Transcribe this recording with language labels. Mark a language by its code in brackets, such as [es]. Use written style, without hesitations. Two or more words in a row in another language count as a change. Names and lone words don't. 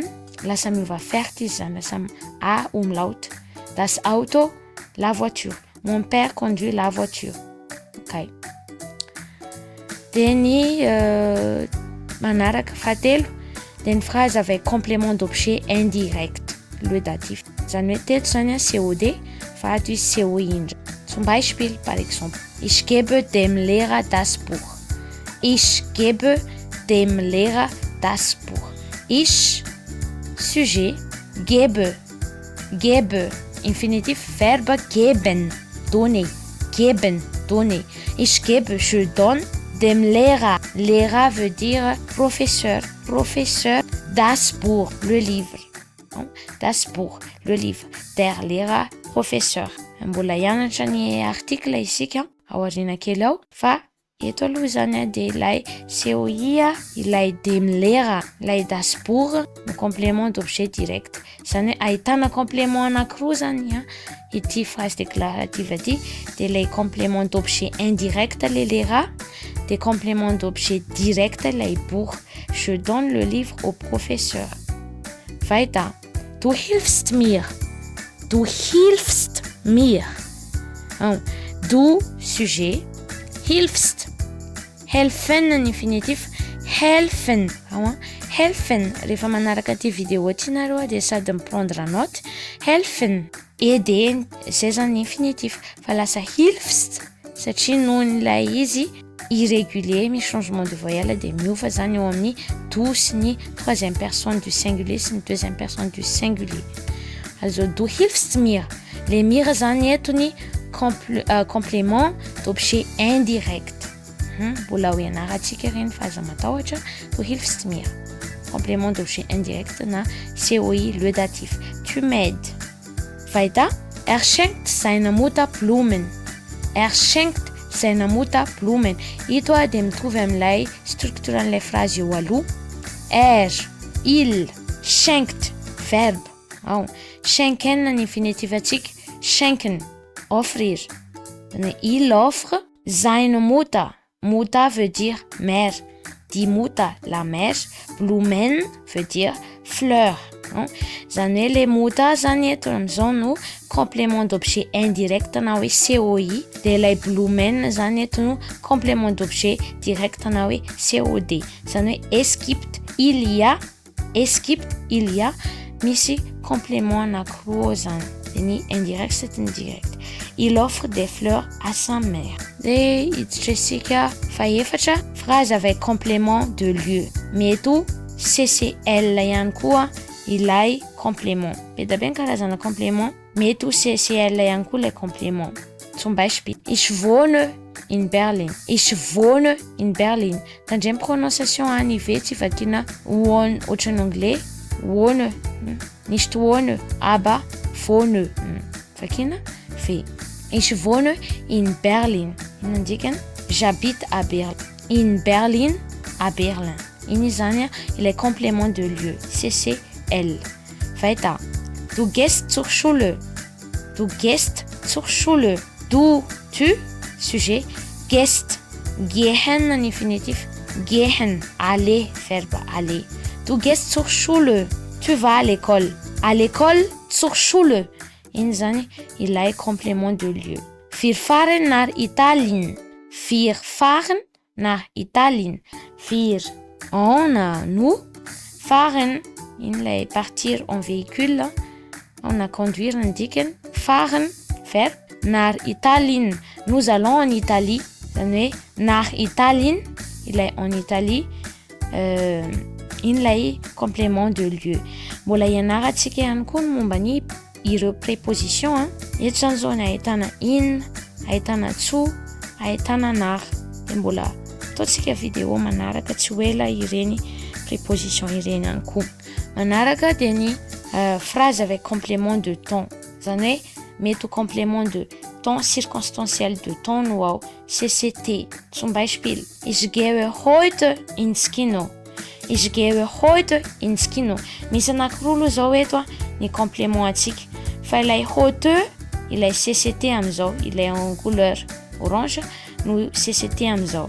[mg] Lasa miova fährt izy zany lasa a umlaut. [de] Das Auto, [fr] la voiture. Mon père conduit la voiture. Ok. [mg] De ny manaraka fahatelo de ny [fr] phrase avec complément d'objet indirect, le datif. [mg] Zany hoe teto zany COD fa ato izy CO indra. [de] Zum Beispiel, [fr] par exemple, [de] ich gebe dem Lehrer das Buch. Ich gebe dem Lehrer das Buch. Ich, sujet, gebe, gebe, [fr] infinitif, verbe geben, donner, geben, donner. [de] Ich gebe, [fr] je donne, [de] dem Lehrer. [fr] Lehrer veut dire professeur, professeur, [de] das Buch, [fr] le livre. [de] Das Buch, [fr] le livre. [de] Der Lehrer, [fr] professeur. [mg] Mbola hianatra ny article isika ao aoriana kely ao fa eto aloha zany de ilay COI ilay [de] dem Lehrer, [mg] ilay [de] das Buch [mg] no [fr] complément d'objet direct. [mg] Zany hoe ahitana complément anankiroa zany ity [fr] phrase déclarative [mg] ity, de ilay [fr] complément d'objet indirect [mg] le Lehrer, de [fr] complément d'objet direct [mg] ilay Buch. [fr] Je donne le livre au professeur. [de] Weiter. Du hilfst mir. Du hilfst mir. Du, sujet. Hilfst. Helfen ny infinitif. Helfen. Helfen. [mg] Rehefa manaraka ty vidéo ty nareo de sady miprendre note. Helfen. Aider. Zay zany infinitif. Fa lasa hilfst. Satria noho n'ilay izy irrégulier, misy [fr] changement de voyelle [mg] de miova zany eo amin'ny do sy ny [fr] troisième personne du singulier [mg] sy ny [fr] deuxième personne du singulier. [de] Also du hilfst mir. [mg] Le mir zany eto ny [fr] complément d'objet indirect. [mg] Mbola ho ianarantsika reny fa aza matahotra. [de] Du hilfst mir. [fr] Complément d'objet indirect na COI, le datif. Tu m'aides. [de] Weiter. Schenkt seiner Mutter Blumen. Schenkt seiner Mutter Blumen. [mg] Ito de mitovy amin'ilay structuran'ilay phrase eo aloha. [fr] Il, [de] schenkt, verbe. [mg] Schenken ny infinitif atsika. [de] Schenken, [fr] offrir. Il offre [de] seine Mutter. [fr] Mutter veut dire mère. [de] Die Mutter, [fr] la mère. Blumen veut dire fleur. [mg] Zany hoe le Mutter zany eto amizao no [fr] complément d'objet indirect [mg] na hoe COI, de ilay Blumen zany eto no [fr] complément d'objet direct [mg] na hoe COD. Zany hoe [de] es gibt, [fr] il y a, [mg] misy complément anankiroa zany. De ny indirect sy ny direct. [fr] Il offre des fleurs à sa mère. [mg] De hiditra isika faefatra, [fr] phrase avec complément de lieu. [mg] Mety CCL ihany koa ilay complément. Beda ben karazana complément, mety CCL ihany koa ilay complément. [de] Zum Beispiel, ich wohne in Berlin. Ich wohne in Berlin. [mg] Tandremy prononciation any ve tsy vakina wohne ohatran'ny anglais, [de] wohne. Nicht wohne, aber wohne. [mg] Vakina fait. [de] Ich wohne in Berlin. [mg] Inona ndikany [fr] j'habite à Berlin. In Berlin, à Berlin. [mg] Iny zany [fr] il est complément de lieu. [mg] CCL. [de] Weiter. Du gehst zur Schule. Du gehst zur Schule. Du, [fr] tu, sujet. [de] Gehst. [fr] Gehen en infinitif. Gehen. Aller, verbe aller. [de] Du gehst zur Schule. [fr] Tu vas à l'école. À l'école, [de] zur Schule. [mg] Iny zany ilay [fr] complément de lieu. [de] Wir fahren nach Italien. Wir fahren nach Italien. Wir, [fr] on a nous. [de] Fahren, [mg] iny lay [fr] partir en véhicule. On a conduire ndikany. Fahren, verbe. [de] Nach Italien. [fr] Nous allons en Italie. [mg] Zany hoe [de] nach Italien, [fr] ilay en Italie. [mg] Iny lay [fr] complément de lieu. [mg] Mbola ianarantsika ihany koa ny momba ny ireo préposition. Eto zany zao ny ahitana in, ahitana tso, ahitana nar. De mbola ataontsika vidéo manaraka tsy ho ela ireny préposition ireny ihany koa. Manaraka dia ny [fr] phrase avec complément de temps. [mg] Zany hoe mety ho [fr] complément de temps circonstanciel de temps [mg] no ao. [fr] CCT. [de] Zum Beispiel. Ich gehe heute ins Kino. Ich gehe heute ins Kino. [mg] Misy anankiroa aloha zao eto ny complément atsika. Fa ilay heute, ilay CCT amizao, ilay [fr] en couleur orange, [mg] no CCT amizao.